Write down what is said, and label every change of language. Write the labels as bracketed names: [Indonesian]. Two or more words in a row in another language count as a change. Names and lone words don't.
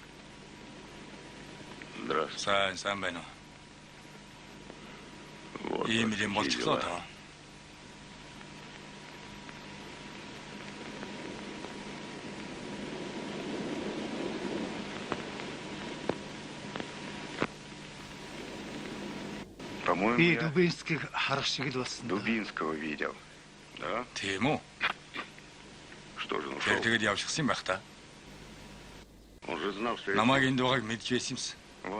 [Russian] Здравствуй. [Mongolian] Сайн байна уу? [Russian] Вот [Mongolian] Ийм [Russian] такие [Mongolian] юм болчихлоо [Russian] дела. [Mongolian] таа. [Russian] По-моему, [Mongolian] Би [Russian] я [Mongolian] Дубинскийг харах шиг л болсон. [Russian] Дубинского видел. Да? [Mongolian] Тийм үү? [Russian] Что же он [Mongolian] Тэр [Russian] ушел? [Mongolian] тэгээд явчихсан юм байх та. [Russian] Он же знал, что я... [Mongolian] Намайг энд байгааг мэдж байсан юмсан. [Russian] Вон он.